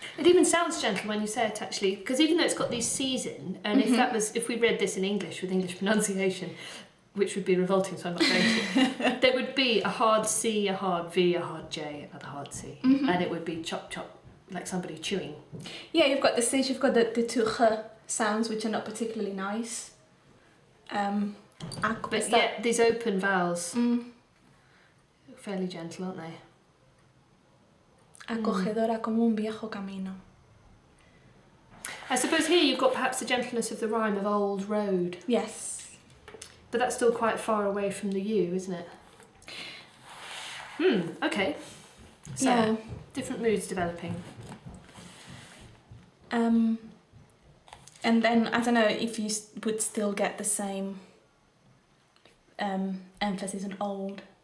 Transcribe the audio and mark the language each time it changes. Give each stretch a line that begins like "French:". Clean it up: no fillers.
English: It even sounds gentle when you say it, actually, because even though it's got these C's in, and if we read this in English with English pronunciation, which would be revolting, so I'm not going to, there would be a hard C, a hard V, a hard J, another hard C, and it would be chop chop, like somebody chewing. Yeah, you've got the C's, you've got the two H sounds, which are not particularly nice. But yeah, these open vowels, fairly gentle, aren't they?
Spanish: Acogedora como un viejo camino.
English: I suppose here you've got perhaps the gentleness of the rhyme of old road. Yes. But that's still quite far away from the you, isn't it? Okay. So, different moods developing. And then, I don't know if you would still get the same emphasis on old.